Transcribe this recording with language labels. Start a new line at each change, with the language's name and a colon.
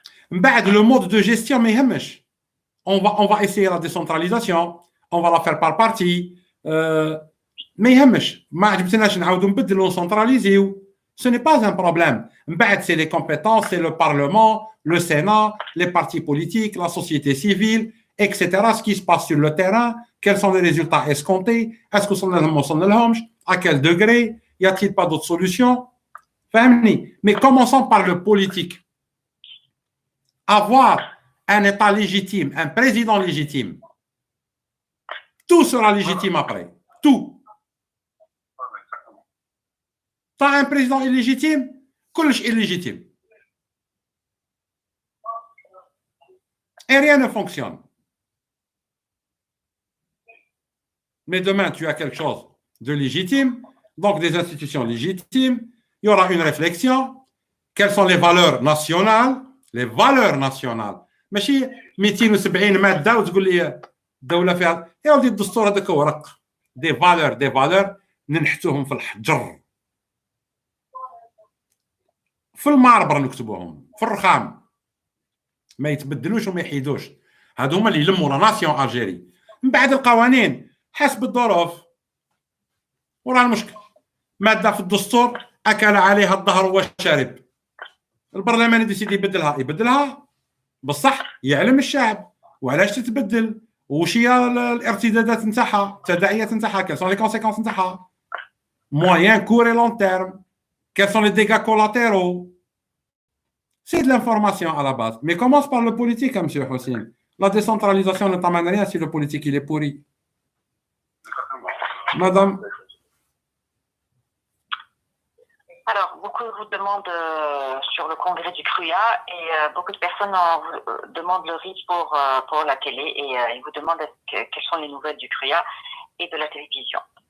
Arabic: من بعد
French: le mode de gestion
Arabic: ما يهمش.
French: On va essayer la décentralisation, on va la faire par partie.
Arabic: ما يهمش. ما عجبتناش نعاودوا نبدلوا نسنتراليزيو.
French: Ce n'est pas un problème. C'est les compétences, c'est le Parlement, le Sénat, les partis politiques, la société civile, etc. Ce qui se passe sur le terrain, quels sont les résultats escomptés, est-ce que à quel degré, y a-t-il pas d'autres solutions? Mais commençons par le politique. Avoir un État légitime, un président légitime, tout sera légitime après. Tout. T'as un président illégitime, كلش illégitime. Et rien ne fonctionne. Mais demain, tu as quelque chose de légitime, donc des institutions légitimes, il y aura une réflexion. Quelles sont les valeurs nationales? Les valeurs nationales.
Arabic: ماشي 270 مادة وتقول لي الدولة فيها يا ولدي الدستور هذاك ورق.
French: Des valeurs
Arabic: ننحتوهم في الحجر. في الماربر نكتبوهم في الرخام ما يتبدلوش وما يحيدوش. هادو هما اللي يلموا
French: لا ناسيون الجيري.
Arabic: من بعد القوانين حسب الظروف. وراه المشكل ماده في الدستور اكل عليها الظهر والشارب. البرلمان يديسيدي يبدلها بصح يعلم الشعب وعلاش تتبدل وش هي الارتدادات نتاعها، التداعيات نتاعها،
French: كيل سون لي كونسيكونس
Arabic: نتاعها،
French: موين كور اي لون تيرم، quels sont les dégâts collatéraux. C'est de l'information à la base. Mais commence par le politique, M. Hossein. La décentralisation ne t'amène rien si le politique il est pourri. Madame. Alors, beaucoup vous demandent sur le congrès du CRUA et beaucoup de personnes demandent le RIS pour la télé et ils vous demandent quelles sont les nouvelles du CRUA et de la télévision.